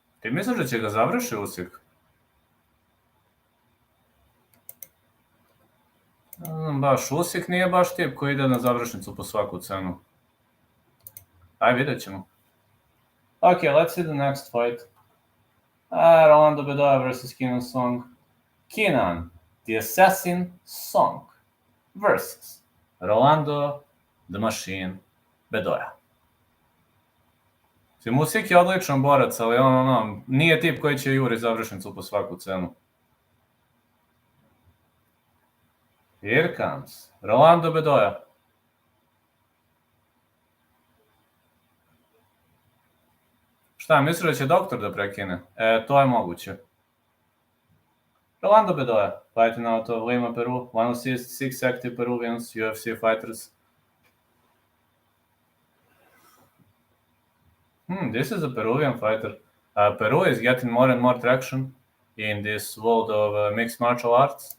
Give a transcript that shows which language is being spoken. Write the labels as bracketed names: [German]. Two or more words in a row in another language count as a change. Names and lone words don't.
[Serbian] Ti misliš da će ga završi Usyk? Baš Usyk nije baš tip koji ide na završnicu po svaku cenu. Aj, vidjet ćemo. [English] Okay, let's see the next fight. Rolando Bedoya versus Kenan Song. Kenan, the Assassin Song versus Rolando the Machine Bedoya. [Serbian] Usyk je odličan borac, ali on nije tip koji će juri završnicu po svaku cenu. [English] Here comes Rolando Bedoya. [Serbian] Šta, misliš da će doktor da prekine? To je moguće. [English] Rolando Bedoya, fighting out of Lima, Peru, one of six active Peruvians, UFC fighters. This is a Peruvian fighter. Peru is getting more and more traction in this world of mixed martial arts.